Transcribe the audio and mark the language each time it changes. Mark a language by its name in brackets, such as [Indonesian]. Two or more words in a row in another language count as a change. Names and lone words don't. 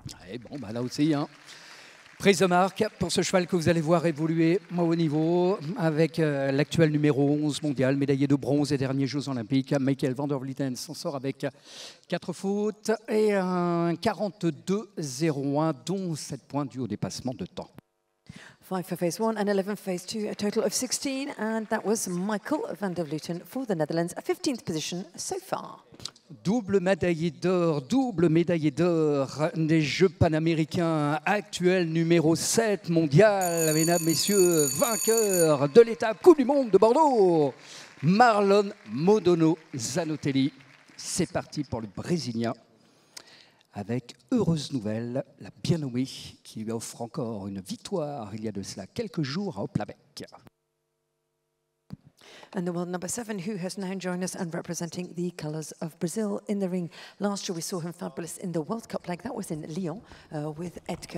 [French] Et bon, bah là aussi, hein. Prise de marque pour ce cheval que vous allez voir évoluer au haut niveau avec l'actuel numéro 11 mondial, médaillé de bronze et derniers Jeux Olympiques. Michael van der Vlieten s'en sort avec 4 fautes et un 42,01, dont 7 points dus au dépassement de temps. [English] 5 for phase 1 and 11 phase 2, a total of 16, and that was Michael van der Vleuten for the Netherlands, a 15th position so far. [French] Double médaillé d'or des Jeux panaméricains, actuel numéro 7 mondial, mesdames, messieurs, vainqueur de l'étape Coupe du Monde de Bordeaux, Marlon Modono Zanotelli. C'est parti pour le Brésilien, avec heureuse nouvelle, la bien-nommée qui lui offre encore une victoire il y a de cela quelques jours à Oplabec. [English] And the world number 7, who has now joined us and representing the colours of Brazil in the ring. Last year we saw him fabulous in the World Cup leg. That was in Lyon with Edgar.